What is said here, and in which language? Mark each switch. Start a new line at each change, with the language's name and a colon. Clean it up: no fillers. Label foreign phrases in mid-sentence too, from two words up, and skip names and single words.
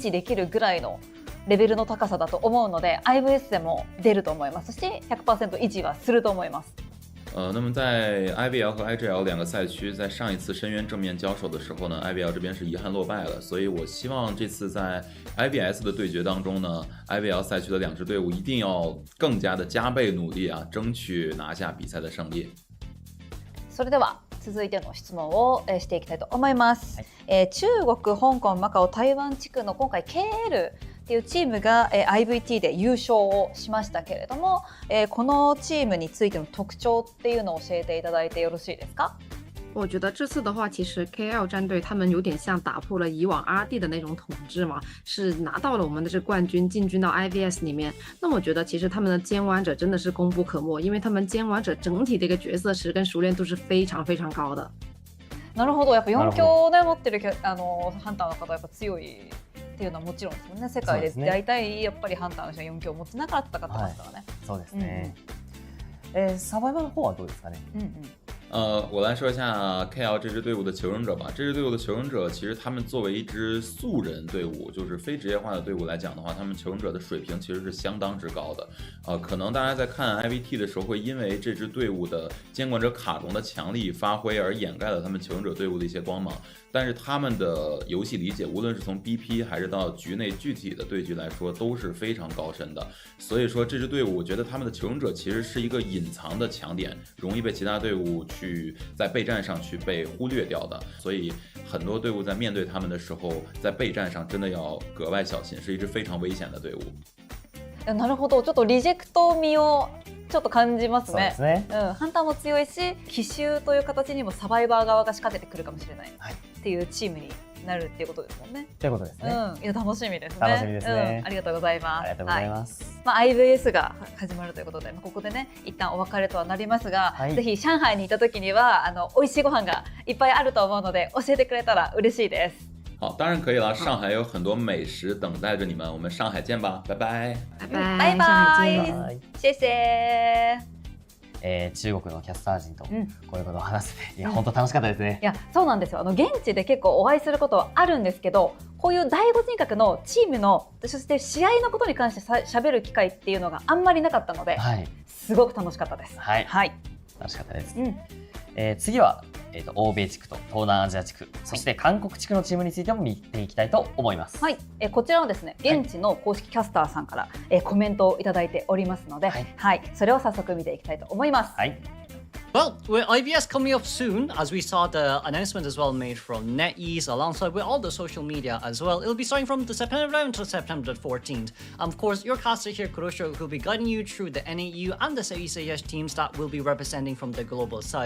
Japanese: 持できるぐらいのレベルの高さだと思うので IVS でも出ると思いますし 100% 維持はすると思います。
Chinese: 那么在 IVL 和 IGL 两个赛区，在上一次深渊正面交手的时候呢 ，IVL 这边是遗憾落败了，所以我希望这次在 IVS 的对决当中呢 ，IVL 赛区的两支队伍一定要更加的加倍努力啊，争取拿下比赛的胜利。
Japanese: それでは続いての質問をしていきたいと思います。中国、香港、マカオ、台湾地区の今回 KLっていうチームが IVT で優勝をしましたけれども、このチームについての特徴っていうのを教えていただいてよろしいですか？
Chinese: 我觉得这次的话，其实 KL 战队他们有点像打破了以往 RD 的那种统治嘛，是拿到了我们的这冠军，进军到 IVS 里面。那我觉得其实他们的监玩者真的是功不可没，因为他们监玩者整体的一个角色识跟熟练度是非常非常高的。
Japanese: なるほど、やっぱ4強で持ってるハンターの方はやっぱ強いっていうのはもちろんですもんね。世界で大体やっぱりハンターの人が4強を持ちながら戦ってますからね。そうですね。サバイバルの方はどうですかね？
Chinese: 我来说一下 KL 这支队伍的求生者吧。这支队伍的求生者，其实他们作为一支素人队伍，就是非职业化的队伍来讲的话，他们求生者的水平其实是相当之高的。可能大家在看 IVT 的时候，会因为这支队伍的监管者卡戎的强力发挥而掩盖了他们求生者队伍的一些光芒。但是他们的游戏理解，无论是从 BP 还是到局内具体的对局来说，都是非常高深的。所以说这支队伍，我觉得他们的求生者其实是一个隐藏的强点，容易被其他队伍去在备战上去被忽略掉的。所以很多队伍在面对他们的时候，在备战上真的要格外小心，是一支非常危险的队伍。
Japanese: なるほど、ちょっとリジェクト味をちょっと感じますね。そうですね。ハンターも強いし、奇襲という形にもサバイバー側が仕掛けてくるかもしれないっていうチームになるっていうことですもんね。ということですね。いや楽しみですね。楽しみですね。ありがとうございます。ありがとうございます。 IVS が始まるということで、ここでね一旦お別れとはなりますが、ぜひ上海にいた時には美味しいご飯がいっぱいあると思うので教えてくれたら嬉しいです。
Chinese: 好，当然可以了。上海有很多美食等待着你们，我们上海见吧，拜拜。拜拜。
Japanese: バイバイ。谢谢。中国のキャスター陣とこういうことを話せて、いや本当楽しかったですね。いやそうなんですよ。現地で結構お会いすることはあるんですけど、こういう第五人格のチームのそして試合のことに関して喋る機会っていうのがあんまりなかったので、すごく楽しかったです。はい。楽しかったです。次は欧米地区と東南アジア地区、そして韓国地区のチームについても見ていきたいと思います。はい、こちらはですね、現地の公式キャスターさんから、コメントをいただいておりますので、それを早速見ていきたいと思います。
English: Well, with IVS coming up soon, as we saw the announcement as well made from NetEase alongside with all the social media as well, it'll be starting from the September 11th to September 14th. Of course, your caster here, Kurosho, who will be guiding you through the NAU and the Southeast Asia teams that will be representing from the global side.